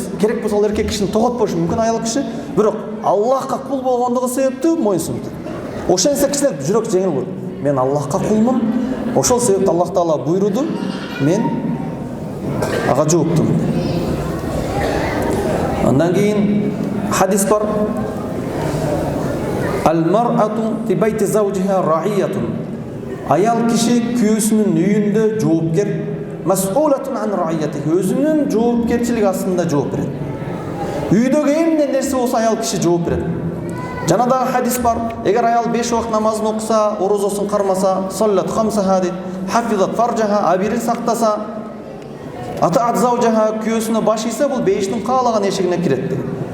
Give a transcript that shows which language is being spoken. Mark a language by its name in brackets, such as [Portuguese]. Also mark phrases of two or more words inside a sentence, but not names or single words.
[Kyrgyz] Керек болсо эркек кишини тоготпошу мүмкүн аял киши, бирок Аллахка кул болгондугу себептүү моюнсунду. Ошентсе кишилер жүрөк жеңил болот. Мен Аллахка кулмун. Ошол себептен Аллах Таала буйруду, мен ага жооптумун. Андан кийин хадис бар. [Arabic] المرأة في بيت زوجها راعية. [Kyrgyz] Аял киши күйөөсүнүн үйүндө жоопкер, [Arabic] مسؤولة عن رعيتها. [Kyrgyz] Өзүнүн жоопкерчилиги астында жооп берет. Үйдөгү эмне нерсе болсо аял киши жооп берет. Жана дагы хадис бар. Эгер аял 5 убакыт намазын окуса, орозосун кармаса, [Arabic] صلت خمسها [Kyrgyz] дейт, [Arabic] حفظت فرجها, [Kyrgyz] абирин сактаса, [Arabic] أطاعت زوجها, [Kyrgyz] күйөөсүнө баш ийсе, бул бейиштин каалаган эшигине кирет дейт.